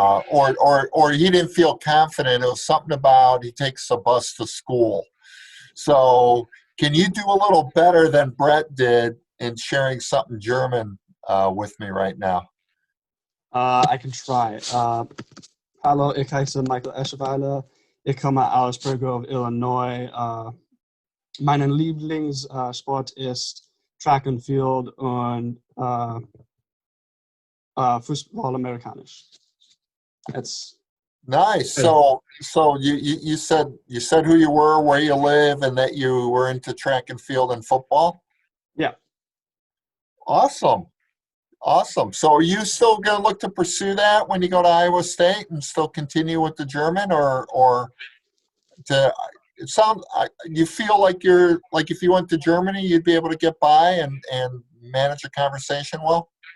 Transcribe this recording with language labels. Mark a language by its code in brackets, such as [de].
[en] Or he didn't feel confident. It was something about he takes a bus to school. So can you do a little better than Brett did in sharing something German with me right now? I can try. [de] Hallo, ich heiße Michael Eschweiler. Ich komme aus Prairie, Illinois. Mein Lieblingssport ist Track and Field und Fußball Amerikanisch. [en] That's Nice. So you said who you were, where you live, and that you were into track and field and football. yeah. Awesome. Awesome. So are you still going to look to pursue that when you go to Iowa State and still continue with the German, or it sounds you feel like you're like if you went to Germany, you'd be able to get by and manage a conversation well?